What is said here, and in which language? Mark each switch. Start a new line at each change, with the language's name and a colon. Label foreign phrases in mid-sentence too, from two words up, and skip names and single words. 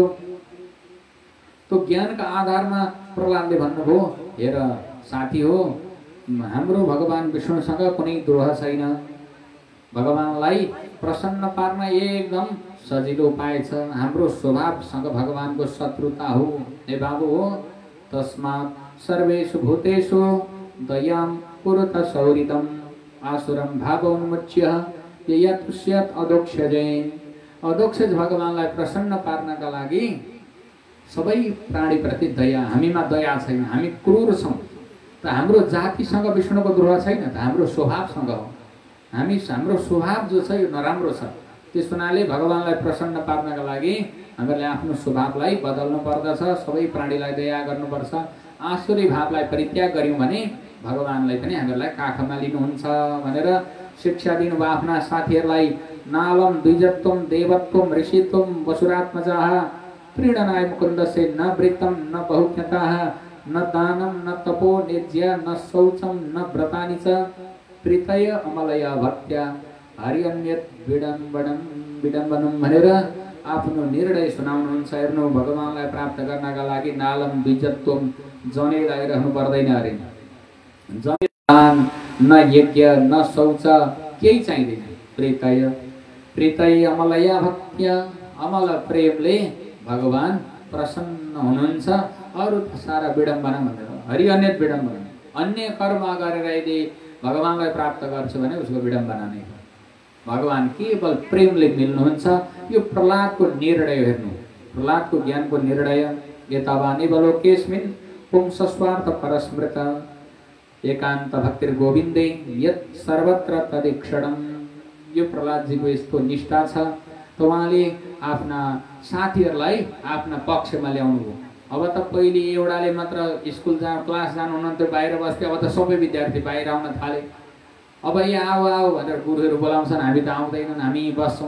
Nepali: त्यो ज्ञानका आधारमा प्रहलादले भन्नुभयो, हेर साथी हो, हाम्रो भगवान विष्णुसँग कुनै द्रोह छैन। भगवानलाई प्रसन्न पार्न एकदम सजिलो उपाय छ। हाम्रो स्वभावसँग भगवानको शत्रुता हो हे बाबु हो।
Sanskrit: तस्मात् सर्वेषु भूतेषु दयां कुरुत सौहृदं आसुरं भावोन्मुच्य ययतुष्यत् अदोक्षजे।
Nepali: अदोक्षज भगवानलाई प्रसन्न पार्नका लागि सबै प्राणीप्रति दया, हामीमा दया छैन, हामी क्रूर छौँ। त हाम्रो जातिसँग विष्णुको द्रोह छैन, त हाम्रो स्वभावसँग हो। हाम्रो स्वभाव जो छ यो नराम्रो छ। त्यस हुनाले भगवानलाई प्रसन्न पार्नका लागि हामीले आफ्नो स्वभावलाई बदल्नु पर्दछ, सबै प्राणीलाई दया गर्नुपर्छ। आसुरी भावलाई परित्याग गर्यौँ भने भगवानलाई पनि हामीहरूलाई काखमा लिनुहुन्छ भनेर शिक्षा दिनुभयो आफ्ना साथीहरूलाई।
Sanskrit: नालम द्विजत्वम देवत्वम ऋषित्वम वसुरात्मजाः प्रीणनाय मुकुन्दस्य न वृत्तम न बहुज्ञताः न दानं न तपो निर्ज्य न शौचं न व्रतानि च प्रीतय अमलया भक्त्या हरिअन्यत विडम्बनम
Nepali: भनेर आफ्नो निर्णय सुनाउनुहुन्छ। हेर्नु, भगवानलाई प्राप्त गर्नका लागि
Sanskrit: नालम द्विजत्वम
Nepali: जनै लगाइरहनु पर्दैन अरे। दान न यज्ञ न शौच केही चाहिँदैन।
Sanskrit: प्रीतय अमलया भक्त्या
Nepali: अमल प्रेमले भगवान प्रसन्न हुनुहुन्छ। अरू सारा विडम्बना भनेर
Sanskrit: हरिअन्यत विडम्बना,
Nepali: अन्य कर्म गरेर यदि भगवानलाई प्राप्त गर्छ भने उसको विडम्बना नै हो। भगवान केवल प्रेमले मिल्नुहुन्छ। यो प्रहलादको निर्णय हेर्नु, प्रहलादको ज्ञानको निर्णय।
Sanskrit: यतावानि बलोकेस्मिन् पुंसस्वार्थ परस्मृत एकान्त भक्तिर गोविन्दे यत् सर्वत्र तदीक्षणम।
Nepali: यो प्रहलादजीको यस्तो निष्ठा छ। त उहाँले आफ्ना साथीहरूलाई आफ्ना पक्षमा ल्याउनु भयो। अब त पहिले एउटाले मात्र
English: school class
Nepali: जानु हुनुहुन्थ्यो, बाहिर बस्थ्यो। अब त सबै विद्यार्थी बाहिर आउन थाले। अब यहाँ आऊ भनेर गुरुहरू बोलाउँछन्, हामी त आउँदैनन्, हामी बस्छौँ।